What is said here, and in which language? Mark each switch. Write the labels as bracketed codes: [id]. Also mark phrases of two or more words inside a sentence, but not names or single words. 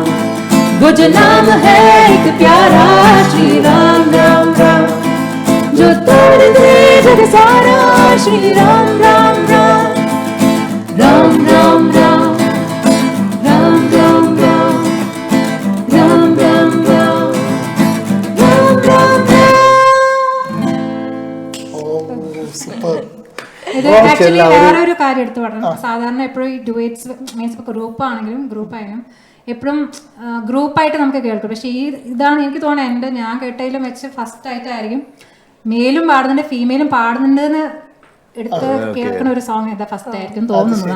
[hi] मुझे नाम है एक प्यारा श्री राम राम राम, जो तार दे जग सारा श्री राम राम राम. राम राम राम राम राम राम राम राम राम राम राम राम. [ml] ആക്ച്വലി വേറെ ഒരു കാര്യം എടുത്ത് പറഞ്ഞു. സാധാരണ എപ്പോഴും ഈ [en] duets means [ml] ഇപ്പോൾ ഗ്രൂപ്പ് ആണെങ്കിലും ഗ്രൂപ്പായാലും എപ്പോഴും ഗ്രൂപ്പായിട്ട് നമുക്ക് കേൾക്കും. പക്ഷേ ഇതാണ് എനിക്ക് തോന്നുന്നത് ഞാൻ കേട്ടതിലും വെച്ച് ഫസ്റ്റ് ആയിട്ടായിരിക്കും മെയിലും പാടുന്നുണ്ട് ഫീമെയിലും പാടുന്നുണ്ടെന്ന് എടുത്ത് കേൾക്കുന്ന ഒരു സോങ് ഇതാ ഫസ്റ്റ് ആയിരിക്കും തോന്നുന്നു.